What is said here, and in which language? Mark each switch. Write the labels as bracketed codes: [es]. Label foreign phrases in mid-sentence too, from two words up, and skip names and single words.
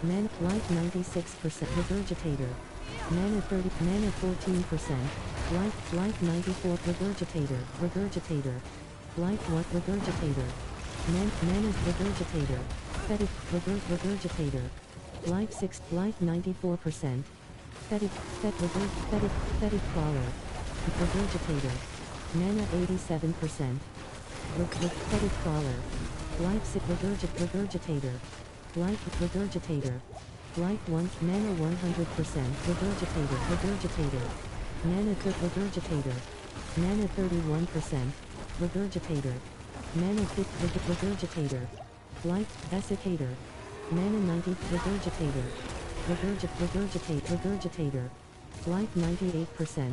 [en] Life 96%. Regurgitator. Mana 30. Mana 14%. Life 94. Regurgitator. Regurgitator. Life 1. Regurgitator. Mana regurgitator. Fetid regurgitator. Life 6. Life 94%. Fetid crawler. Regurgitator. Mana 87%. Fetid crawler. Life 6. Regurgitator. Life regurgitator. Life 1. Mana 100%. Regurgitator. Regurgitator. Mana regurgitator. Mana 31%. Regurgitator. Mana 50. Regurgitator. Life desiccator. Mana 90. Regurgitator. Regurgitator. Life 98%.